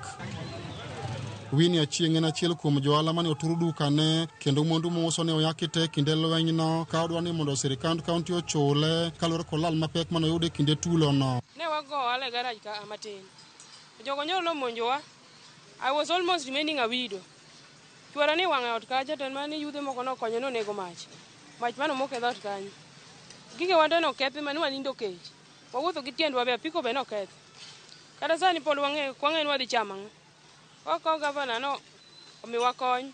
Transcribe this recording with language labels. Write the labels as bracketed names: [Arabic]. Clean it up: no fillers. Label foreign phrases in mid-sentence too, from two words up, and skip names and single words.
[Luo (Kenya and Tanzania)] Winnie Achieng' en achiel kuom johala mane oturu dukane kendo mwandu mouso ne oyaki te kinde lweny no ka odwa ni mondo sirikand kaunti ochule kaluwore kod lal mapek mane oyudo e kinde tulo no. Ne wago ohala e garaj ka matin Jogo nyalo monjowa. [English] I was almost remaining a widow. [Luo (Kenya and Tanzania)] Chwara ni wang'e ot kacha to mane yudhe moko nokonyo nonego mach. Mach mano moko e dhot kanyo. Gige wande nokethi mane wanindo kech. Wawuotho gi tiendwa be apiko be nokethi. Kata sani pod wang'e ni wadhi chamo ang'o. Oko gavana no omiwa kony.